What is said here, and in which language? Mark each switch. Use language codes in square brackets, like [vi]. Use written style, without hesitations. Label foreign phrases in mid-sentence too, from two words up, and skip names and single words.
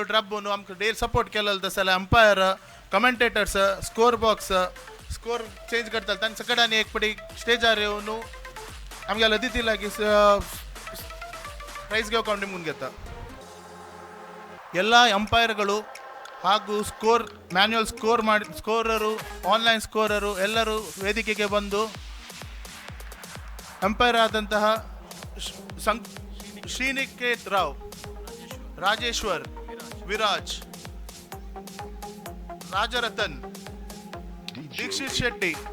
[kok] ड्रबून आमकां डे सपोर्ट केलो तसले [en] umpire commentators score box score change [kok] करता तांचे कडेन एक पटी स्टेजार येवन आमगेलो अतिथी लागीं [kn] ಪ್ರೈಸ್ ಗೆಲ್ಕೊಂಡು ಮುಂಗೆತ್ತ ಎಲ್ಲ ಅಂಪೈರ್ಗಳು ಹಾಗೂ ಮ್ಯಾನ್ಯುಯಲ್ ಸ್ಕೋರರು ಆನ್ಲೈನ್ ಸ್ಕೋರರು ಎಲ್ಲರೂ ವೇದಿಕೆಗೆ ಬಂದು ಅಂಪೈರ್ ಆದಂತಹ ಶ್ರೀನಿಕೇತ್ ರಾವ್, ರಾಜೇಶ್ವರ್, ವಿರಾಜ್, ರಾಜರತನ್, ದೀಕ್ಷಿತ್ ಶೆಟ್ಟಿ,